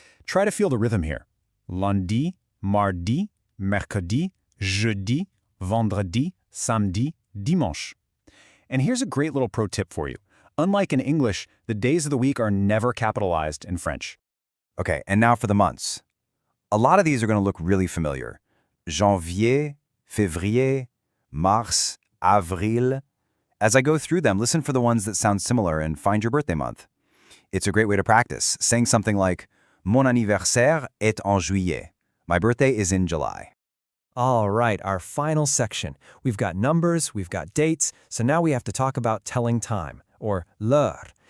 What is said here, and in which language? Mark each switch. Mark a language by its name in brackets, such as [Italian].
[English] Try to feel the rhythm here. [French] Lundi, mardi, mercredi, jeudi, vendredi, samedi, dimanche. [English] And here's a great little pro tip for you. Unlike in English, the days of the week are never capitalized in French. Okay, and now for the months. A lot of these are going to look really familiar. [French] Janvier, février, mars, avril. [English] As I go through them, listen for the ones that sound similar and find your birthday month. It's a great way to practice, saying something like, [French] Mon anniversaire est en juillet. [English] My birthday is in July. All right, our final section. We've got numbers, we've got dates, so now we have to talk about telling time, or l'heure.